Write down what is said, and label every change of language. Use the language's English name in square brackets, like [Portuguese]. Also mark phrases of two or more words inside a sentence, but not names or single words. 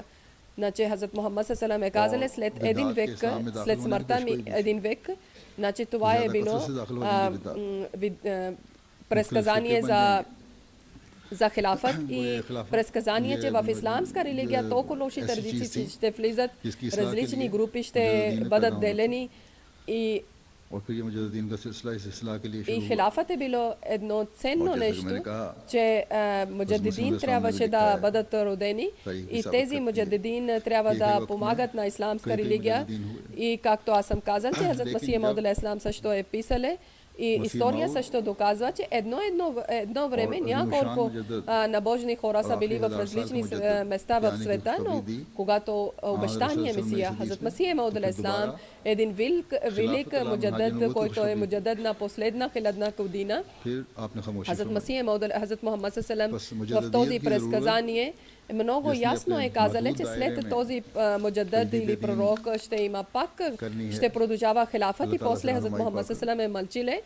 [Bulgarian] Значи Хазрат Мухаммад салам е казал, след един век, след смъртта ми един век, значи това е било предсказание за хилафът и предсказание, че в исламска религия толкова лоши традиции ще влизат, различни групи ще бъдат делени и хилафът е било едно ценно нещо, че муджадидин трябваше да бъдат родени и тези муджадидин трябва да помагат на исламска религия и както аз съм казал, че Хазрат Масих Мауд [Arabic] عليه السلام [Bulgarian] също е писале и история също доказва, че едно време няколко набожни хора са били в различни места в света, но когато обещания Месия, Хазрат Масих Мауд [Arabic] عليه السلام, [Bulgarian] един велик муджадид, който е муджадид на последна хилядна година, Хазрат Масих Мауд, Хазрат Мухаммад салам в този предсказание много ясно е казали, че след този муджадид или пророк ще има пак, ще продължава хилафът и после Хазрат Мухаммад салам е мълчиле.